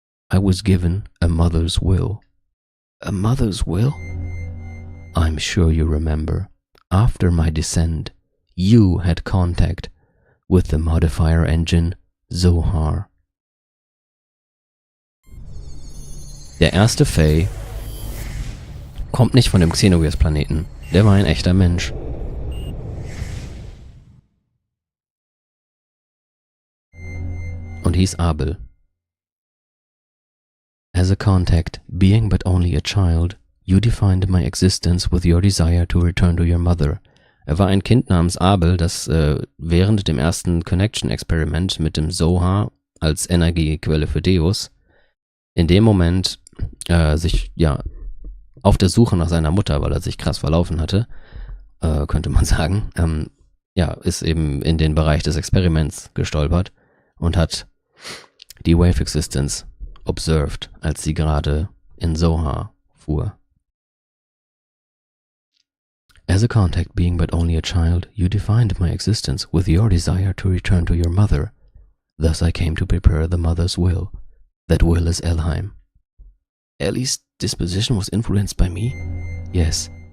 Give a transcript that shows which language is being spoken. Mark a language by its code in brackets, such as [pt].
[en] I was given a mother's will. A mother's will? I'm sure you remember. After my descent, you had contact with the modifier engine Zohar. [de] Der erste Faye kommt nicht von dem Xenogears Planeten. Der war ein echter Mensch. Und hieß Abel. [en] As a contact, being but only a child, You defined my existence with your desire to return to your mother. [de] Er war ein Kind namens Abel, das während dem ersten Connection-Experiment mit dem Zohar als Energiequelle für Deus in dem Moment sich auf der Suche nach seiner Mutter, weil er sich krass verlaufen hatte, könnte man sagen, ist eben in den Bereich des Experiments gestolpert und hat die Wave Existence observed, als sie gerade in Zohar fuhr. [en] As a contact being but only a child, you defined my existence with your desire to return to your mother. Thus I came to prepare the mother's will. That will is Elheim. Ellie's disposition was influenced by me? Yes.